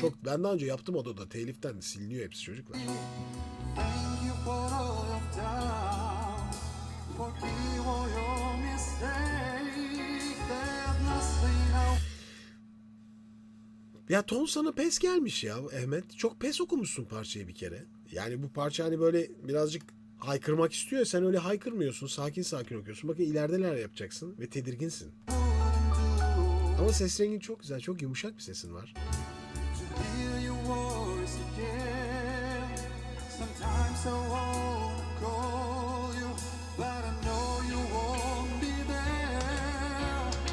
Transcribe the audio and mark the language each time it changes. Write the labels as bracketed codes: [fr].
[tr] Çok, ben daha önce yaptım Ado'da. Teliften siliniyor hepsi çocuklar. [en] Thank you for all you've done. Forgive all your mistakes. There's nothing else. [tr] Ya ton sana pes gelmiş ya Ahmet. Çok pes okumuşsun parçayı bir kere. Yani bu parça hani böyle birazcık haykırmak istiyor. Sen öyle haykırmıyorsun. Sakin sakin okuyorsun. Bakın ileride neler yapacaksın ve tedirginsin. Ama ses rengin çok güzel. Çok yumuşak bir sesin var. [en] Hear your voice again. Sometimes I won't call you, but I know you won't be there.